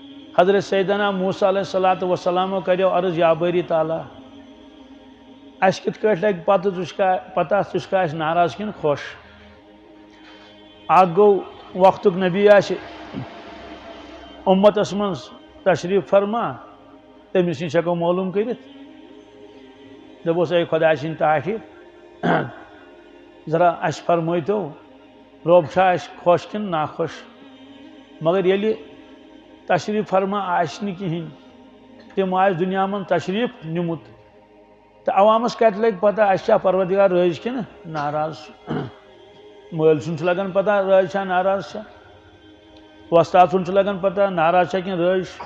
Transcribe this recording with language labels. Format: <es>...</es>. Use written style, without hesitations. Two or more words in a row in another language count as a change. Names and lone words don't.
<ks>حضرت سیدنا موسیٰ</ks> <ar>علیہ الصلوۃ والسلام</ar> <ks>کریو عرض</ks> <ar>یا باری تعالیٰ</ar> <ks>اس کت کٹ لگ پتہ ژٕ اس ناراض کن خوش اگ گو وقت نبی آس امتس من تشریف فرما تمس نش ہیکو معلوم کرت دپوس اے خدا سن تعریف ذرا اس فرمائیتو رب چھا اس خوش کن ناخوش مگر یلی تشریف فرما آس نہ کہین تم آس دنیا من تشریف نمت تو عوامس کت لگ پتہ اس پروردگار رٲض کن ناراض مٲلۍ سُنٛد لگان پتہ رٲض چھا ناراض چھا وۄستاد سُنٛد لگان پتہ ناراض چھا کن رٲض</ks>